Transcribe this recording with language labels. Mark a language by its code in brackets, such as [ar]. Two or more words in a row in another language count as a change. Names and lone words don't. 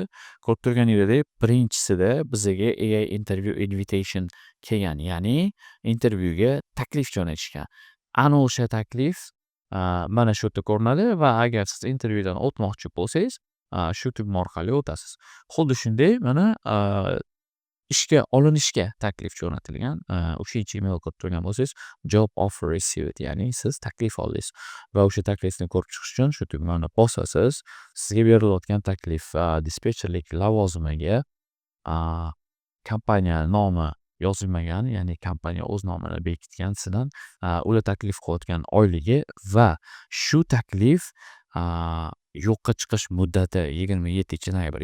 [uz] Ko'rib turganingizdek, birinchisida bizga [en] AI interview invitation [uz] kelgan, ya'ni intervyuga taklif jo'natishgan. Ana o'sha taklif mana shu yerda ko'rinadi va agar siz intervyudan o'tmoqchi bo'lsangiz, shu tugma orqali o'tasiz. Xuddi shunday mana ishga olinishga taklif jo'natilgan, uchinchi email ko'rib turgan bo'lsangiz, [en] job offer received, [uz] ya'ni siz taklif oldingiz va o'sha taklifni ko'rib chiqish uchun shu tugmani bosasiz. Sizga berilayotgan taklif dispetcherlik lavozimiga kompaniya nomi yozilmagan, ya'ni kompaniya o'z nomini bekitgan sizdan ular taklif qilayotgan oyligi va shu taklif yo'qqa chiqish muddati 27 noyabr.